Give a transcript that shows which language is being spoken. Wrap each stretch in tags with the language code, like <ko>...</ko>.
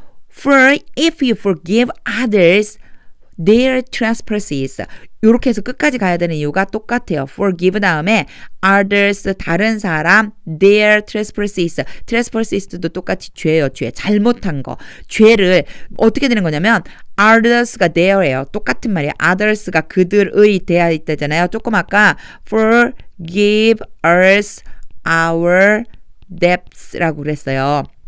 <en>For if you forgive others their trespasses.</en> <ko>이렇게 해서 끝까지 가야 되는 이유가 똑같아요.</ko> <en>forgive</en> <ko>다음에</ko> <en>others</en> <ko>다른 사람</ko> <en>their trespasses.</en> <ko>trespasses도 똑같이 죄예요. 죄. 잘못한 거. 죄를 어떻게 되는 거냐면 others가 their예요. 똑같은 말이에요. others가 그들의 되어 있다잖아요. 조금 아까</ko> <en>forgive us our debts</en> <ko>라고 그랬어요.</ko>